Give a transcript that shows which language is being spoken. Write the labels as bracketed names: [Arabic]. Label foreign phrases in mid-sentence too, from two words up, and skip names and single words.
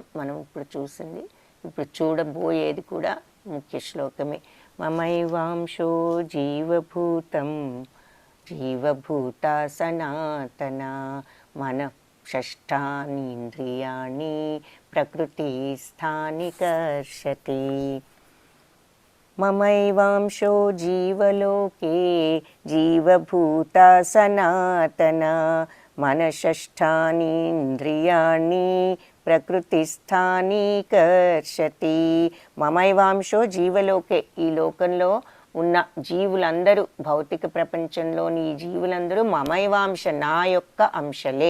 [Telugu] మనం ఇప్పుడు చూసింది, ఇప్పుడు చూడబోయేది కూడా ముఖ్య శ్లోకమే. [Sanskrit] మమైవాంశో జీవభూతం జీవభూత సనాతన మన షష్ఠాని ఇంద్రియాణి ప్రకృతి స్థాని కర్షతి. మమైవాంశో జీవలోకే జీవభూత సనాతన మన షష్ఠాని ఇంద్రియాణి ప్రకృతిస్థాని కర్షతి. మమైవాంశో జీవలోకే, [Telugu] ఈ లోకంలో ఉన్న జీవులందరూ, భౌతిక ప్రపంచంలోని ఈ జీవులందరూ మమైవాంశ, నా యొక్క అంశలే.